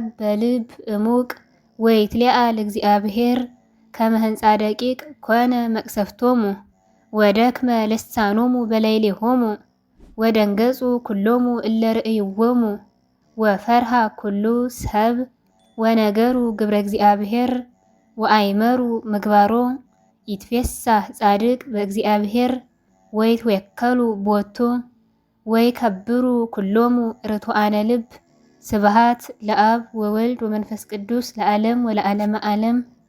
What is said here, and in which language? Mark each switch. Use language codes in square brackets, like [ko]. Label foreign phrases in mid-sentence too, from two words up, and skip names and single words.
[gez] በልብ እሙቅ ወይትለአል እግዚአብሔር ከመ ህንፃ ደቂቅ ኮነ መቅሰፍቶሙ ወደክመ ልሳኖሙ በላዕሌሆሙ ወደንገጹ ኩሎሙ እለ ርእይዎሙ ወፈርሃ ኩሉ ሰብ ወነገሩ ግብረ እግዚአብሔር ወአይመሩ ምግባሮ ይትፌሳህ ጻድቅ በእግዚአብሔር ወይትዌከሉ ቦቱ ወይከብሩ ኩሎሙ ርቱዓነ ልብ ስብሃት ለአብ ወወልድ ወመንፈስ ቅዱስ ለዓለም ወለዓለመ ዓለም።